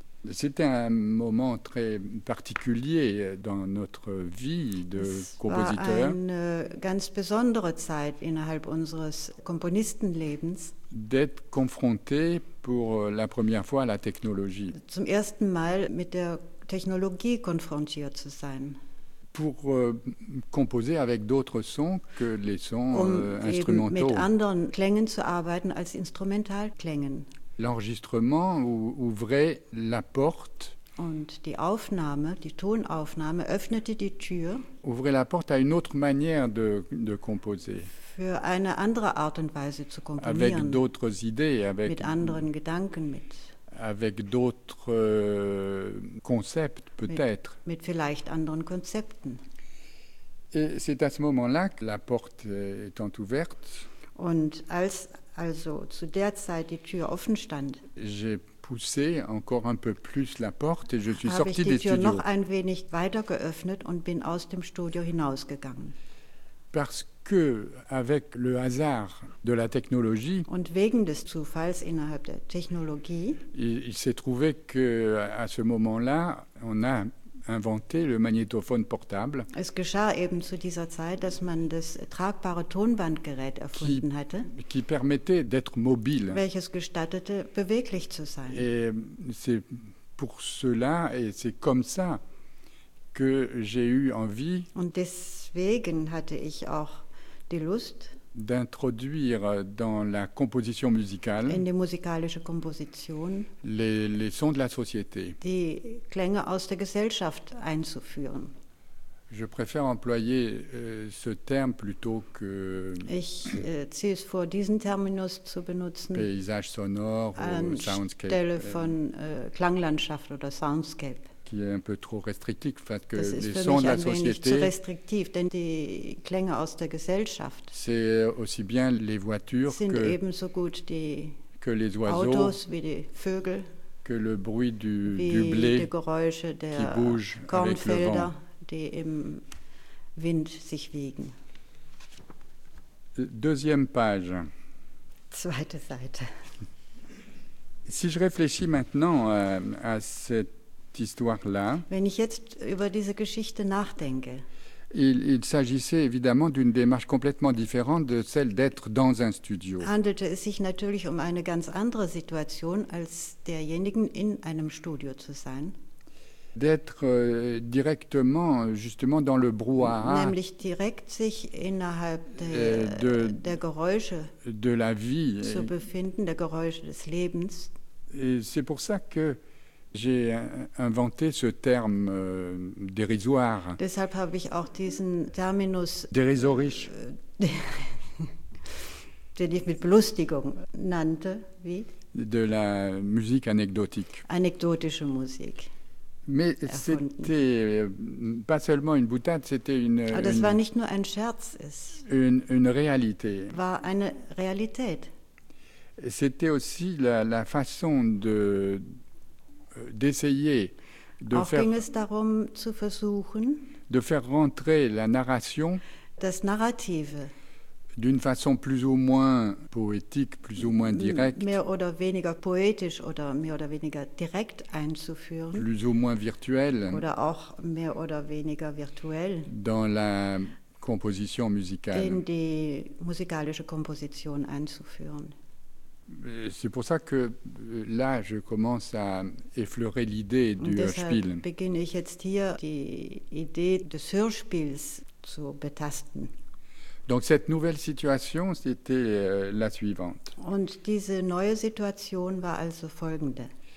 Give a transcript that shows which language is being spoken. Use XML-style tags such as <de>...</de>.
<fr>C'était un moment très particulier dans notre vie de compositeur. C'était une</fr> <de>ganz besondere Zeit innerhalb unseres Komponistenlebens.</de> <fr>D'être confronté pour la première fois à la technologie.</fr> <de>Zum ersten Mal mit der Technologie konfrontiert zu sein.</de> <fr>Pour composer avec d'autres sons que les sons instrumentaux.</fr> <de>Eben mit anderen Klängen zu arbeiten als Instrumentalklängen.</de> <fr>L'enregistrement ouvrait la porte.</fr> <de>Und die Aufnahme, die Tonaufnahme, öffnete die Tür.</de> <fr>Ouvrait la porte à une autre manière de composer.</fr> <de>Für eine andere Art und Weise zu komponieren.</de> <fr>Avec d'autres idées, avec.</fr> <de>Mit anderen Gedanken, mit.</de> <fr>Avec d'autres concepts, peut-être.</fr> <de>Mit vielleicht anderen Konzepten.</de> <fr>Et c'est à ce moment-là que la porte étant ouverte.</fr> <de>Und als also zu der Zeit die Tür offen stand.</de> <fr>J'ai poussé encore un peu plus la porte et je suis sorti des</fr> <de>studios. Habe ich noch ein wenig weiter geöffnet und bin aus dem Studio hinausgegangen.</de> <fr>Parce que avec le hasard de la technologie.</fr> <de>Und wegen des Zufalls innerhalb der Technologie.</de> <fr>Il s'est trouvé que à ce moment-là, on a inventé le magnétophone portable.</fr> <de>Es geschah eben zu dieser Zeit, dass man das tragbare Tonbandgerät erfunden hatte,</de> <fr>qui permettait d'être mobile.</fr> <de>Welches gestattete, beweglich zu sein.</de> <fr>Et c'est pour cela et c'est comme ça que j'ai eu envie.</fr> <de>Und deswegen hatte ich auch die Lust,</de> <fr>d'introduire dans la composition musicale</fr> <de>in die musikalische Komposition</de> <fr>les sons de la société,</fr> <de>die Klänge aus der Gesellschaft einzuführen.</de> <fr>Je préfère employer ce terme plutôt que</fr> <de>ich ziehe es vor, diesen Terminus zu benutzen,</de> <fr>paysage sonore ou soundscape,</fr> <de>anstelle von Klanglandschaft oder Soundscape.</de> <fr>Qui est un peu trop restrictif parce que</fr> <de>das</de> <fr>les sons de la société.</fr> <de>Zu restriktiv, denn die Klänge aus der Gesellschaft.</de> <fr>C'est aussi bien les voitures</fr> <de>sind</de> <fr>que</fr> <de>ebenso gut die</de> <fr>que les oiseaux,</fr> <de>Autos wie die Vögel,</de> <fr>que le bruit du blé,</fr> <de>die Geräusche der</de> <fr>qui bouge</fr> <de>Kornfelder,</de> <fr>avec le vent.</fr> <de>Die im Wind sich wiegen.</de> <fr>Deuxième page.</fr> <de>Zweite Seite.</de> <fr>Si je réfléchis maintenant à cette histoire-là.</fr> <de>Wenn ich jetzt über diese Geschichte nachdenke.</de> <fr>Il s'agissait évidemment d'une démarche complètement différente de celle d'être dans un studio.</fr> <de>Handelte es sich natürlich um eine ganz andere Situation als derjenigen in einem Studio zu sein.</de> <fr>D'être directement justement dans le brouhaha.</fr> <de>Nämlich direkt sich innerhalb der Geräusche</de> <fr>de la vie</fr> <de>zu befinden, der Geräusche des Lebens.</de> <fr>Et c'est pour ça que j'ai inventé ce terme dérisoire.</fr> <de>Deshalb habe ich auch diesen Terminus dérisorisch, den ich mit Belustigung nannte, wie</de> <fr>de la musique anecdotique.</fr> <de>Anekdotische Musik.</de> <fr>Mais</fr> <de>erfunden.</de> <fr>C'était pas seulement une boutade, c'était une.</fr> <de>Aber das war nicht nur ein Scherz, es.</de> <fr>Une réalité.</fr> <de>War eine Realität.</de> <fr>C'était aussi la façon de d'essayer de</fr> <de>auch</de> <fr>faire,</fr> <de>ging es darum zu versuchen,</de> <fr>de faire rentrer la narration,</fr> <de>das Narrative,</de> <fr>d'une façon plus ou moins poétique, plus ou moins directe,</fr> <de>mehr oder weniger poetisch oder mehr oder weniger direkt einzuführen,</de> <fr>plus ou moins virtuel,</fr> <de>oder auch mehr oder weniger virtuell,</de> <fr>dans la Komposition musicale.</fr> <de>In die musikalische Komposition einzuführen.</de> <fr>C'est pour ça que là, je commence à effleurer l'idée du Hörspiel.</fr> <de>Deshalb beginne ich jetzt hier, die Idee des Hörspiels zu betasten.</de> <fr>Donc cette nouvelle situation, c'était la suivante.</fr> <de>Und diese neue Situation war also folgende.</de>